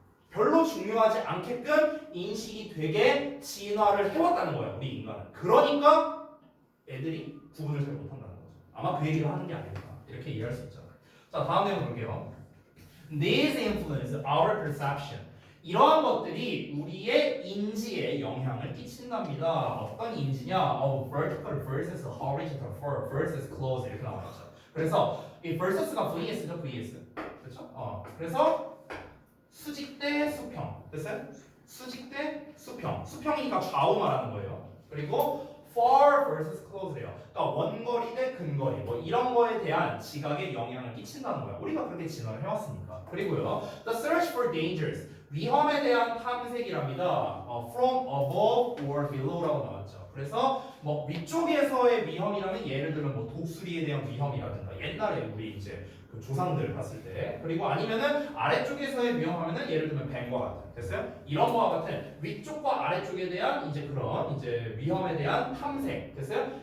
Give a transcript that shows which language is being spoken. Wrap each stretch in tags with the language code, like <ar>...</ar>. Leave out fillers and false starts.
<ko>별로 중요하지 않게끔 인식이 되게 진화를 해왔다는 거야 우리 인간은. 그러니까 애들이 구분을 잘 못한다는 거죠. 아마 그 얘기를 하는 게 아닐까 이렇게 이해할 수 있죠. 자 다음 내용 볼게요.</ko> <en>These influence our perception.</en> <ko>이러한 것들이 우리의 인지에 영향을 끼친답니다. 어떤 인지냐?</ko> <en>vertical versus horizontal versus close</en> <ko>이렇게 나와 있죠. 그래서 이 versus가 vs죠, vs. 그렇죠? 그래서 수직 대 수평. 됐어요? 수직 대 수평. 수평이니까 좌우 말하는 거예요. 그리고</ko> <en>far versus close</en> <ko>래요. 그러니까 원거리 대 근거리 뭐 이런 거에 대한 지각에 영향을 끼친다는 거야. 우리가 그렇게 진화를 해왔으니까. 그리고요,</ko> <en>the search for dangers</en> <ko>위험에 대한 탐색이랍니다.</ko> <en>from above or below라고</en> <ko>나왔죠. 그래서 뭐 위쪽에서의 위험이라면 예를 들면 뭐 독수리에 대한 위험이라든가 옛날에 우리 이제 그 조상들 봤을 때 그리고 아니면은 아래쪽에서의 위험하면은 예를 들면 뱀과 같은 됐어요? 이런 거와 같은 위쪽과 아래쪽에 대한 이제 그런 이제 위험에 대한 탐색 됐어요?</ko>